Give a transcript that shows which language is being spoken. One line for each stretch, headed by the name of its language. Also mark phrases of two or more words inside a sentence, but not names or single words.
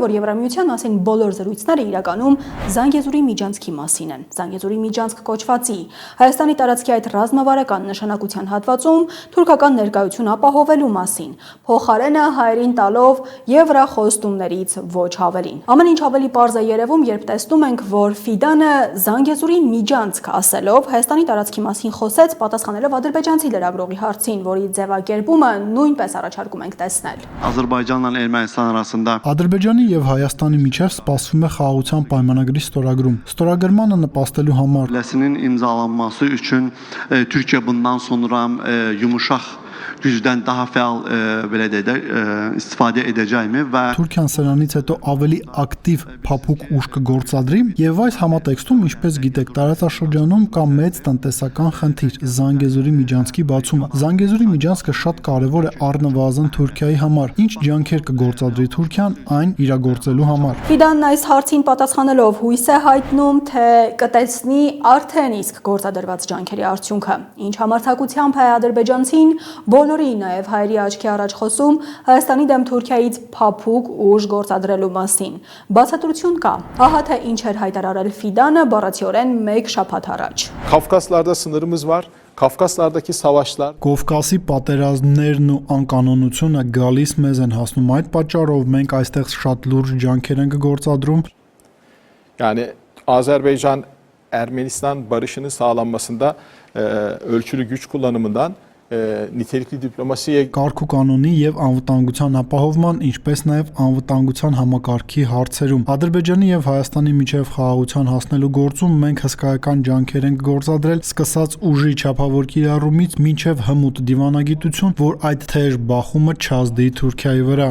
Armenian: որ Եվրամիության մասին բոլոր զրույցները իրականում Զանգեզուրի միջանցքի մասին են։ Զանգեզուրի միջանցք կոչվածի Հայաստանի տարածքի այդ ռազմավարական նշանակության հատվածում թուրքական ներկայություն ապահովելու մասին, փոխարենը հայերին տալով եվրախոստումներից ոչ ավելին։ Ամեն ինչ ավելի պարզ է երևում, երբ տեսնում ենք, որ Ֆիդանը Զանգեզուրի միջանցք ասելով Հայաստանի տարածքի մասին խոսեց, պատասխանելով ադրբեջանցի լրագրողի հարցին, որի ձևակերպումը նույնպես առաջարկում ենք տեսնել։
Azerbaijani: Azərbaycanla Ermənistan arasında
Armenian: Ադրբեջանի եւ Հայաստանի միջև սպասվում է խաղաղության պայմանագրի ստորագրում։ Ստորագրմանը նպաստելու համար
Azerbaijani: Ləsinin imzalanması üçün Türkiyə bundan sonra yumuşaq gücdən daha fəal belə deyək istifadə edəcəkmi və
Armenian: Թուրքիան սրանից հետո ավելի ակտիվ փափուկ ուժ կգործադրի եւ այս համատեքստում, ինչպես գիտեք, տարածաշրջանում կա մեծ տնտեսական խնդիր՝ Զանգեզուրի միջանցքի բացումը։ Զանգեզուրի միջանցքը շատ կարեւոր է առնվազն Թուրքիայի համար։ Ինչ ջանքեր կգործադրի Թուրքիան այն իրագործելու համար։ Ֆիդանն այս հարցին պատասխանելով հույս է հայտնում, թե կտեսնի արդեն իսկ գործադրված ջանքերի արդյունքը։ Ինչ համարձակությամբ է ադրբեջանցին բոլորի նաև հայերի աչքի առաջ խոսում Հայաստանի դեմ Թուրքիայից փափուկ ուժ գործադրելու մասին։ Բացատրություն կա։ Ահա թե ինչ էր հայտարարել Ֆիդանը բառացիորեն 1 շաբաթ առաջ։
Turkish: Kafkaslarda sınırımız var. Kafkaslardaki savaşlar
Armenian: Կովկասի պատերազմներն ու անկանոնությունը գալիս մեզ են հասնում։ Այդ պատճառով մենք այստեղ շատ լուրջ ջանքեր ենք գործադրում։
Turkish: yani Azerbaycan Ermenistan barışının sağlanmasında ölçülü güç kullanımından nitelikli diplomasiye
Armenian: Կարգ ու կանոնի եւ անվտանգության ապահովման, ինչպես նաեւ անվտանգության համակարգի հարցերում Ադրբեջանի եւ Հայաստանի միջև խաղաղության հասնելու գործում մենք հսկայական ջանքեր ենք գործադրել, սկսած ուժի չափավոր կիրառումից մինչև հմուտ դիվանագիտություն, որ այդ թեժ բախումը չազդի Թուրքիայի վրա։